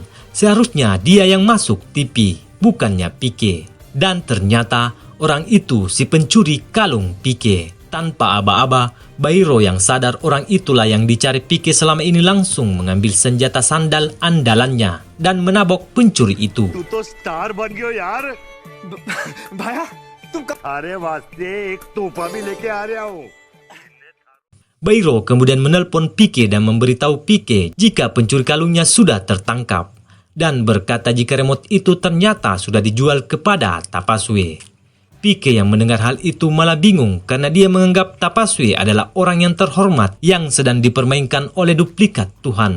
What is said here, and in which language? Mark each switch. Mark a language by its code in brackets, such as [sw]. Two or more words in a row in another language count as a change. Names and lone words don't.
[id] Seharusnya dia yang masuk TV, bukannya Pike. Dan ternyata orang itu si pencuri kalung Pike. Tanpa aba-aba, Bairo yang sadar orang itulah yang dicari Pike selama ini langsung mengambil senjata sandal andalannya dan menabok pencuri itu. [hi] तू तो स्टार बन गयो यार. भाया तुम कब अरे वास्ते एक तोहफा भी लेके आ रहा हूँ. [id] Bairo kemudian menelpon Pique dan memberitahu Pique jika pencuri kalungnya sudah tertangkap dan berkata jika remote itu ternyata sudah dijual kepada Tapaswi. Pique yang mendengar hal itu malah bingung karena dia menganggap Tapaswi adalah orang yang terhormat yang sedang dipermainkan oleh duplikat Tuhan.